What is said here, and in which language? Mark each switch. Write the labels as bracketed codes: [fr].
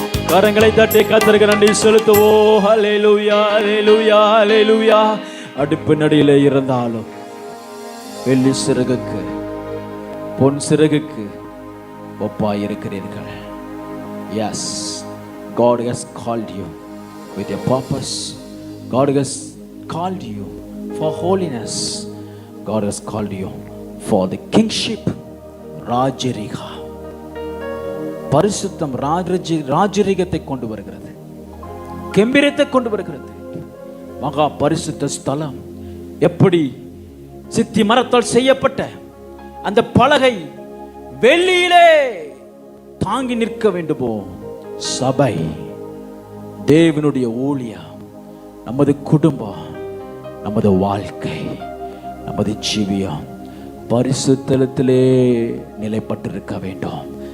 [ta] கரங்களை தட்டி கர்த்தருக்கு நன்றி செலுத்துவோம். ஹல்லேலூயா ஹல்லேலூயா ஹல்லேலூயா. அடுப்பு நடியிலே இருந்தாலும் வெள்ளி சிறகுக்கு பொன் சிறகுக்கு ஒப்பாயிருக்கிறீர்கள். [en] Yes, God has called you with a purpose. God has called you for holiness. God has called you for the kingship. [ta] ராஜரிகா, பரிசுத்தம் ராஜரிகத்தை கொண்டு வருகிறது, கெம்பீரத்தை கொண்டு வருகிறது. மகா பரிசுத்த ஸ்தலம் எப்படி சித்தி மரத்தால் செய்யப்பட்ட அந்த பலகை வெள்ளியிலே தாங்கி நிற்க வேண்டுமோ, சபை தேவனுடைய ஊழியம், நமது குடும்பம், நமது வாழ்க்கை, நமது ஜீவியம் பரிசுத்தலத்திலே நிலைப்பட்டிருக்க வேண்டும்.